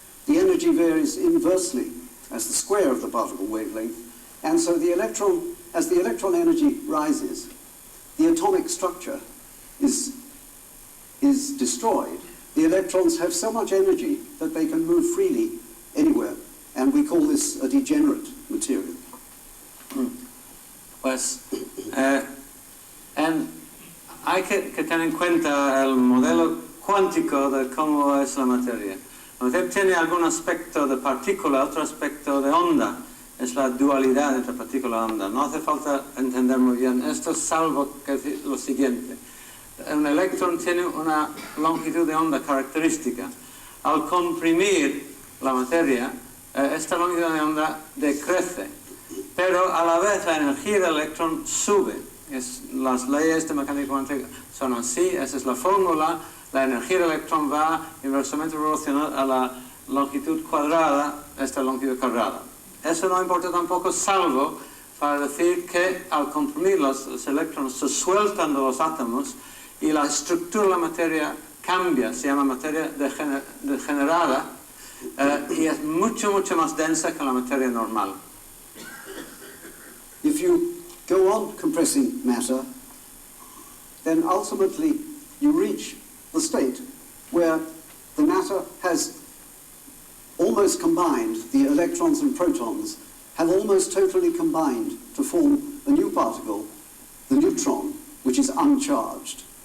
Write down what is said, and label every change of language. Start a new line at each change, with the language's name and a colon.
English: The energy varies inversely as the square of the particle wavelength, and so the electron, as the electron energy rises, the atomic structure is destroyed. The electrons have so much energy that they can move freely anywhere, and we call this a degenerate material.
Spanish: Pues hay que tener en cuenta el modelo cuántico de cómo es la materia. La materia tiene algún aspecto de partícula, otro aspecto de onda. Es la dualidad entre partícula y onda. No hace falta entender muy bien esto, salvo que decir lo siguiente. Un electrón tiene una longitud de onda característica. Al comprimir la materia, esta longitud de onda decrece, pero a la vez la energía del electrón sube. Las leyes de mecánica cuántica son así, esa es la fórmula. La energía del electrón va inversamente proporcional a la longitud cuadrada, esta longitud cuadrada. Eso no importa tampoco, salvo para decir que al comprimir los electrones se sueltan de los átomos y la estructura de la materia cambia, se llama materia degenerada, y es mucho más densa que la materia normal.
English: If you go on compressing matter, then ultimately you reach the state where the matter has almost combined, the electrons and protons have almost totally combined to form a new particle, the neutron, which is uncharged.